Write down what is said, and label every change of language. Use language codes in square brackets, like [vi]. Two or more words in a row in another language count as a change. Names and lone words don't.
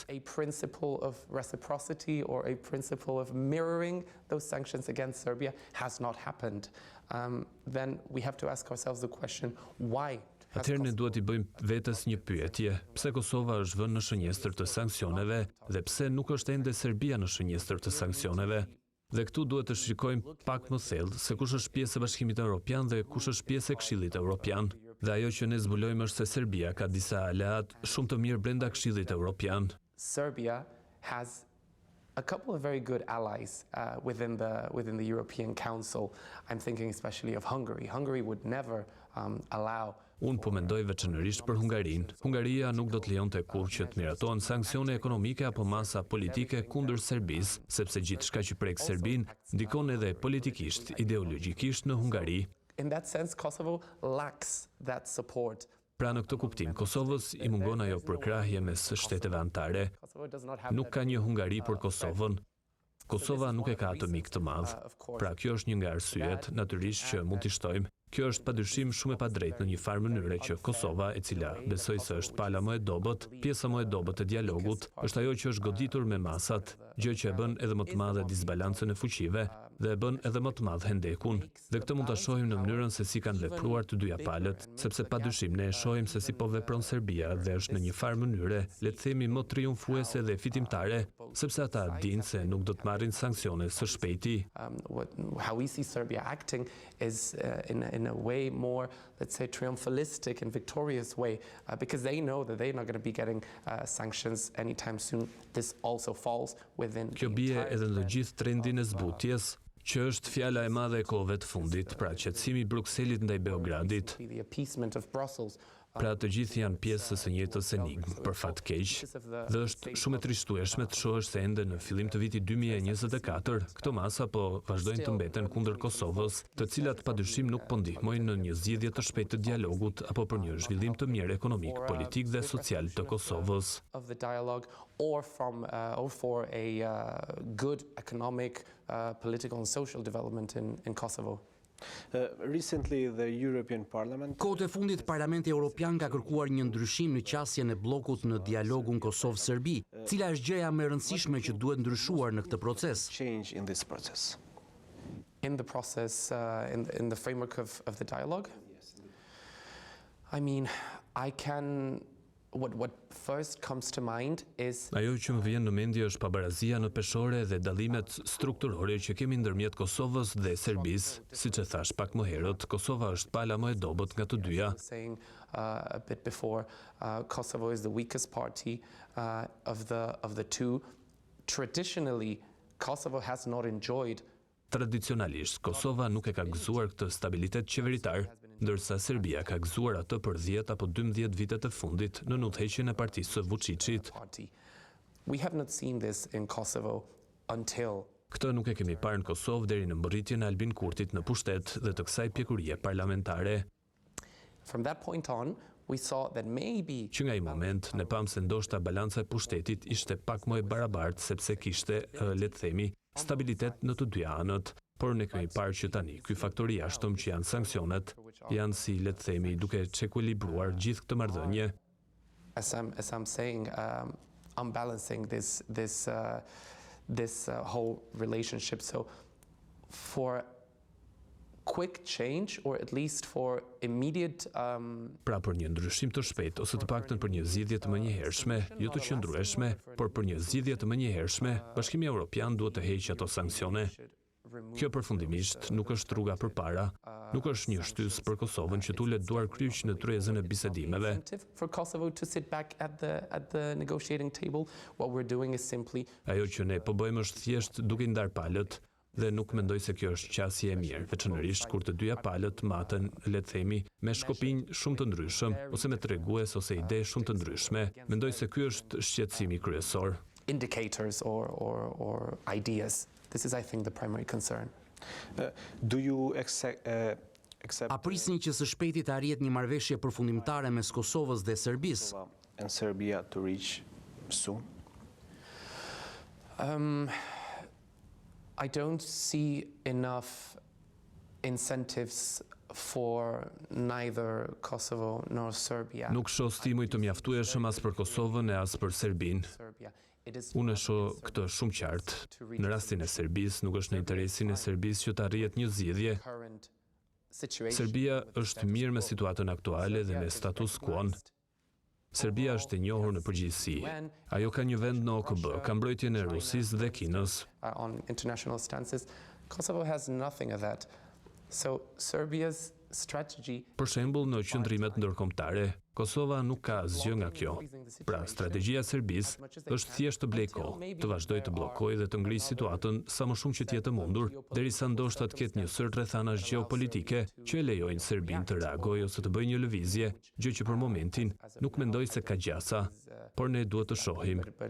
[en] A principle of reciprocity or a principle of mirroring those sanctions against Serbia has not happened. Then we have to ask ourselves the question, why? [sq] Atëherë ne duhet i bëjmë vetes një pyetje, pse Kosova është vënë në shënjestër të sanksioneve dhe pse nuk është ende Serbia në shënjestër të sanksioneve? Dhe këtu duhet të shikojmë pak më thellë se kush është pjesë e Bashkimit Evropian dhe kush është pjesë e Këshillit Evropian. Dhe ajo që ne zbulojmë është se Serbia ka disa aleat shumë të mirë brenda Këshillit Evropian. [en] Serbia has a couple of very good allies within the European Council. I'm thinking especially of Hungary. Hungary would never allow. [sq] Unë po mendoj veçanërisht për Hungarinë. Hungaria nuk do të lejonte kurrë që të miratohen sanksione ekonomike apo masa politike kundër Serbisë, sepse gjithçka që prek Serbinë ndikon edhe politikisht, ideologjikisht në Hungari. [en] In that sense, Kosovo lacks that support. [sq] Pra në këtë kuptim, Kosovës i mungon ajo përkrahje mes shteteve anëtare. Nuk ka një Hungari për Kosovën. Kosova nuk e ka atë mik të madh. Pra kjo është një nga arsyet, natyrisht që mund t'i shtojmë, Kjo është padyshim shumë e padrejtë në një farë mënyre që Kosova, e cila besoj se është pala më e dobët, pjesa më e dobët e dialogut, është ajo që është goditur me masat, gjë që e bën edhe më të madhe disbalancën e fuqive dhe e bën edhe më të madh hendekun. Dhe këtë mund ta shohim në mënyrën se si kanë vepruar të dyja palët, sepse padyshim ne e shohim se si po vepron Serbia dhe është në një farë mënyre, le të themi, më triumfuese dhe fitimtare, sepse ata dinë se nuk do të marrin sanksione së shpejti. [en] How we see Serbia acting is in a way more, let's say, triumphalistic and victorious way, because they know that they're not going to be getting sanctions anytime soon. This also falls within. [sq] Kjo bie edhe në gjithë trendin e zbutjes, që është fjala e madhe e kohëve të fundit, pra qetësimi i Brukselit ndaj Beogradit. [en] The appeasement of Brussels. [sq] Pra të gjithë janë pjesës e njëjtës enigmë, për fat keq, dhe është shumë e trishtueshme të shohësh se ende në fillim të vitit 2024, këto masa po vazhdojnë të mbeten kundër Kosovës, të cilat padyshim nuk po ndihmojnë në një zgjidhje të shpejtë të dialogut apo për një zhvillim të mirë ekonomik, politik dhe social të Kosovës. [en] Or for a good economic, political and social development in Kosovo. Recently, the European Parliament. [sq] Kohët e fundit Parlamenti Evropian ka kërkuar një ndryshim në qasjen e bllokut në dialogun Kosovë-Serbi, cila është gjëja më e rëndësishme që duhet ndryshuar në këtë proces. [en] Change in this process. In the process, in the framework of the dialogue. I mean, I can. What first comes to mind is. [sq] Ajo që më vjen në mendje është pabarazia në peshore dhe dallimet strukturore që kemi ndërmjet Kosovës dhe Serbisë. Siç e thash pak më herët, Kosova është pala më e dobët nga të dyja. [en] Saying a bit before, Kosovo is the weakest party of the two. Traditionally, Kosovo has not enjoyed. [sq] Tradicionalisht, Kosova nuk e ka gëzuar këtë stabilitet qeveritar, ndërsa Serbia ka gëzuar atë për 10 apo 12 vitet e fundit në udhëheqjen e partisë së Vučićit. [en] We have not seen this in Kosovo until. [sq] Këtë nuk e kemi parë në Kosovë deri në mbërritjen e Albin Kurtit në pushtet dhe të kësaj pjekurie parlamentare. [en] From that point on, we saw that maybe. [sq] Që nga ai moment ne pam se ndoshta balanca e pushtetit ishte pak më e barabartë sepse kishte, le të themi, stabilitet në të dy anët, por ne kemi parë që tani ky faktor i jashtëm që janë sanksionet, janë si, le të themi, duke çekuilibruar gjithë këtë marrëdhënie. [en] As I'm saying, unbalancing this whole relationship. So for quick change, or at least for immediate. [sq] Pra për një ndryshim të shpejtë ose të paktën për një zgjidhje të menjëhershme, jo të qëndrueshme, por për një zgjidhje të menjëhershme, Bashkimi Evropian duhet të heqë ato sanksione. Kjo përfundimisht nuk është rruga përpara, nuk është një shtys për Kosovën që tulet duar kryq në tryezën e bisedimeve. [en] For Kosovo to sit back at the negotiating table, what we're doing is simply. [sq] Ajo që ne po bëjmë është thjesht duke ndar palët. Dhe nuk mendoj se kjo është qasje e mirë, veçanërisht kur të dyja palët maten, le të themi, me shkopinj shumë të ndryshëm, ose me tregues ose ide shumë të ndryshme. Mendoj se ky është shqetësimi kryesor. [en] Indicators or ideas. This is, I think, the primary concern. Do you accept? [sq] A prisni që së shpejti të arrihet një marrëveshje përfundimtare mes Kosovës dhe Serbisë? [en] And Serbia to reach soon? I don't see enough incentives for neither Kosovo nor Serbia. [sq] Nuk shoh stimuj të mjaftueshëm as për Kosovën e as për Serbinë. Unë shoh këtë shumë qartë. Në rastin e Serbisë nuk është në interesin e Serbisë që të arrihet një zgjidhje. Serbia është mirë me situatën aktuale dhe me status quo. Serbia është e njohur në përgjithësi. Ajo ka një vend në OKB, ka mbrojtjen e Rusisë dhe Kinës. [en] On international stances, Kosovo has nothing of that. So Serbia's strategy. [sq] Për shembull, në qendrimet ndërkombëtare, Kosova nuk ka asgjë nga kjo. Pra, strategjia e Serbisë është thjesht të blejë kohë, të vazhdojë të bllokojë dhe të ngrisë situatën sa më shumë që të jetë mundur, derisa ndoshta të ketë një sër rrethanash gjeopolitike që e lejojnë Serbinë të reagojë ose të bëjë një lëvizje, gjë që për momentin nuk mendoj se ka gjasa, por ne duhet të shohim.